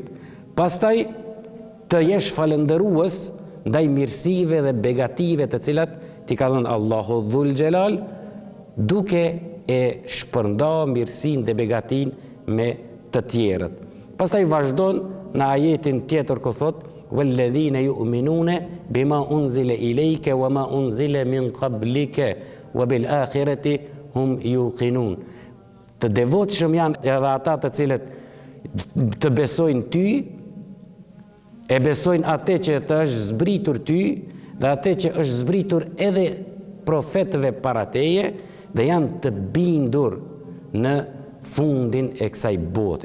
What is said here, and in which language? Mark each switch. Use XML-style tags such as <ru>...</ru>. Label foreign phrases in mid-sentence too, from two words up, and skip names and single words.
<sq>Pastaj të jesh falëndërues ndaj mirësive dhe begative të cilat ti ka dhënë Allahu</sq> <ar>ذو الجلال,</ar> <sq>duke e shpërnda mirësinë dhe begatinë me të tjerët. Pastaj vazhdon në ajetin tjetër ku thot:</sq> <ar>والذين يؤمنون بما أنزل إليك وما أنزل من قبلك وبالآخرة هم يوقنون.</ar> <sq>Të devotshëm janë edhe ata të cilët të besojnë ty, e besojnë atë që të është zbritur ty dhe atë që është zbritur edhe profetëve para teje, dhe janë të bindur në fundin e kësaj bote.</sq>